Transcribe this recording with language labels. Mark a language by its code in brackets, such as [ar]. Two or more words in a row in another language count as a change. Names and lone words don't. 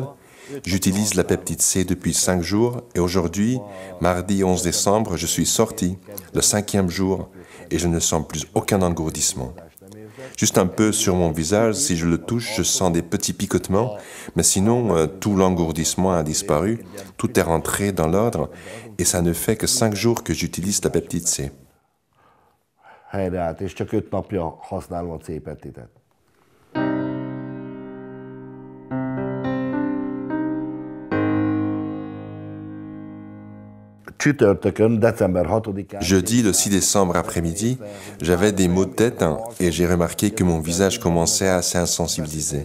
[fr] J'utilise la peptide C depuis 5 jours et aujourd'hui, mardi 11 décembre, je suis sorti, le 5e jour, et je ne sens plus aucun engourdissement. Juste un peu sur mon visage, si je le touche, je sens des petits picotements, mais sinon, tout l'engourdissement a disparu, tout est rentré dans l'ordre, et ça ne fait que 5 jours que j'utilise la peptide C. [hu] Helyreállt, és csak 5 napja használom a C-peptidet. [fr] Jeudi, le 6 décembre après-midi, j'avais des maux de tête et j'ai remarqué que mon visage commençait à s'insensibiliser.